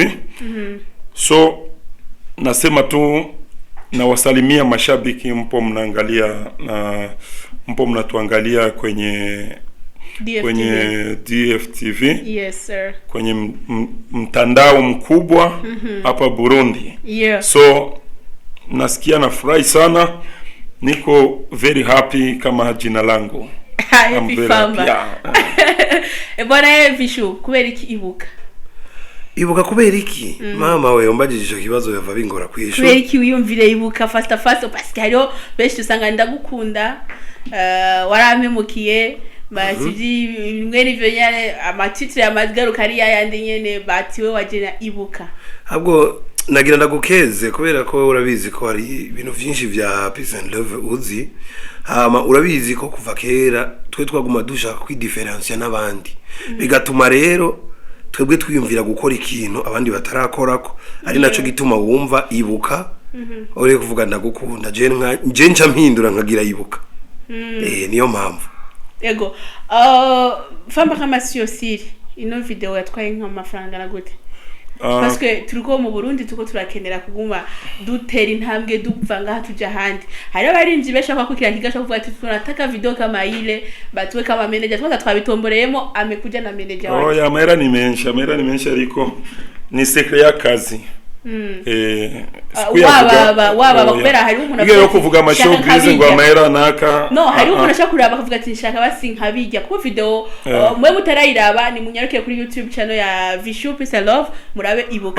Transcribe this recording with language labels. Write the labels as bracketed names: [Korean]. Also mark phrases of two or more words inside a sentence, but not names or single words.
[Swahili] So nasema tu na wasalimia mashabiki mpo mnatuangalia kwenye DFTV. [English] Yes sir. [Swahili] Kwenye mtandao mkubwa hapa Burundi. Yeah. So nasikia nafurahi sana. Niko [English] very happy [Swahili] kama jina langu. Happy famba. [Rundi] Bwana Vishu kubera iki ibuka kubera iki mama we umbajije kibazo yava bingora kwisho kubera iki wiyumvire ibuka fast [French] parce que [Rundi] hariho benshi usanga ndagukunda warampemukiye basiji mwe nivyo nyane amatitre ya madgaruka ari yandi nyene batiwe wagena ibuka ahubwo nagira ndagukeze kubera ko urabizi ko hari ibintu byinshi vya [English] peace and love [Rundi] uzi urabizi ko kuva kera twe twaguma dushaka kwidifferencia n'abandi bigatuma rero twebwe twiyumvira gukora ikintu abandi batarakorako ari naco gituma wumva ibuka ore kuvuga ndagukunda je nca mpindura nkagira ibuka niyo mpamvu yego famba [Swahili] kama sio siri [Rundi] ino video yatwaye nk'amafaranga na gute [French] parce que [Rundi] turiko mu Burundi tuko turakenera kuguma dutera intambwe dupfanga tuja handi hari abarinzi beshaka kwikira kigasha kuvuga ati [Swahili] tunataka video kama ile [Rundi] batwe kama manager twaza twabitomboreyemo [Swahili] amekuja na manager wake [Rundi] ya mera ni menshi ariko ni secret ya kazi waba kubera hari umuntu yo kuvuga amashowbiz ngo amahera naka no hari umuntu ashaka kuraba akavuga ati nshaka basi nkabijya ku video mwe mutarayiraba ni munyaruke kuri YouTube channel ya Vishu Peace and Love murabe ibuka